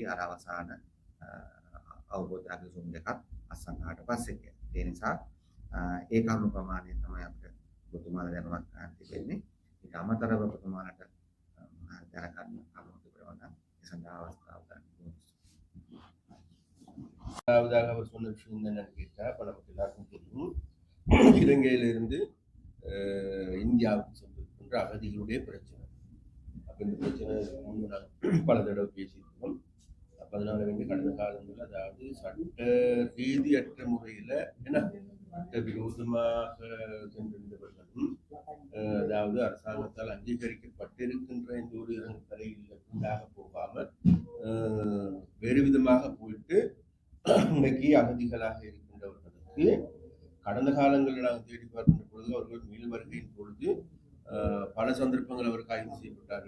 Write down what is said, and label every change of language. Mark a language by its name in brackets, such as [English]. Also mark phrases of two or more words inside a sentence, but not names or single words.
[Sinhala] අර අවසාන අවබෝධයක් විසුම් දෙකක් අත්සන් කරාට පස්සේ. ඒ නිසා ඒ කරුණු ප්‍රමාණය තමයි අපිට ඔබතුමාලා දැනුවත් කරන්න තිබෙන්නේ. ඊට අමතරව ඔබතුමාලට දැනගන්න කරුණු තිබෙනවා. ඒ සඳහා අවස්ථාව ගන්න. [Tamil] முதலாவதாக அவர் சொன்ன விஷயம் என்னன்னு கேட்டால், இப்போ நமக்கு எல்லாருக்கும் தெரியும், இலங்கையிலிருந்து இந்தியாவுக்கு சென்றிருக்கின்ற அகதிகளுடைய பிரச்சனை. அப்போ இந்த பிரச்சனை முன்பு நாங்கள் பல தடவை பேசியிருக்கோம். அப்போ அதனால வேண்டிய கடந்த காலங்களில், அதாவது சட்ட ரீதியற்ற முறையில் சட்ட விரோதமாக சென்றிருந்தவர்களும், அதாவது அரசாங்கத்தால் அங்கீகரிக்கப்பட்டிருக்கின்ற இந்த ஒரு இறங்குதலையில் உண்டாக போகாமல் வேறு விதமாக போயிட்டு இன்றைக்கு அகதிகளாக இருக்கின்றவர்களுக்கு கடந்த காலங்களில் நாங்கள் தேடி பார்க்கின்ற பொழுது அவர்கள் மீள் வருகையின் பொழுது பல சந்தர்ப்பங்கள் அவர் கைது செய்யப்பட்டார்கள்.